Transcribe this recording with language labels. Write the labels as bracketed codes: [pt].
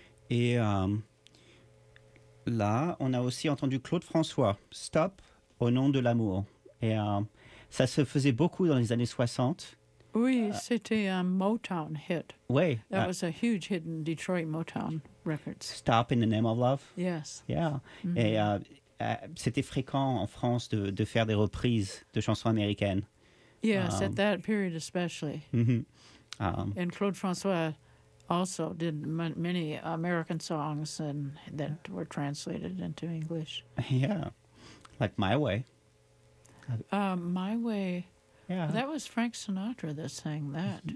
[fr] Et là, on a aussi entendu Claude François, Stop au nom de l'amour. Et ça se faisait beaucoup dans les années 60. Oui, c'était un Motown hit. Oui. [en] That was a huge hit in Detroit Motown Records. Stop in the Name of Love. Yes. Yeah. Mm-hmm. [fr] Et c'était fréquent en France de faire des reprises de chansons américaines. [en] Yes, at that period especially. Mm-hmm. And Claude François also did many American songs and that were translated into English. Yeah, like My Way. My Way. Yeah. That was Frank Sinatra that sang that too.